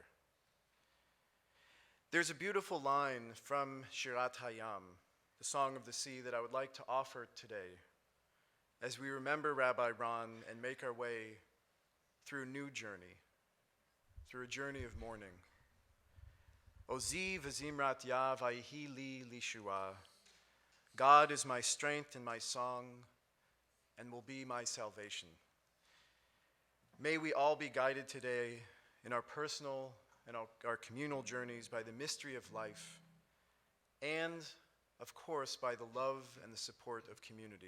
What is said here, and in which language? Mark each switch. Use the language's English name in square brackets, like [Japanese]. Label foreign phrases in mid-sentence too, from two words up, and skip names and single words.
[English] There's a beautiful line from Shirat Hayam, the Song of the Sea, that I would like to offer today as we remember Rabbi Ron and make our way through a new journey, through a journey of mourning. [Hebrew] עזי וזמרת יה ויהי לי לישועה. [English] God is my strength and my song and will be my salvation. May we all be guided today in our personal and our communal journeys by the mystery of life and, of course, by the love and the support of community.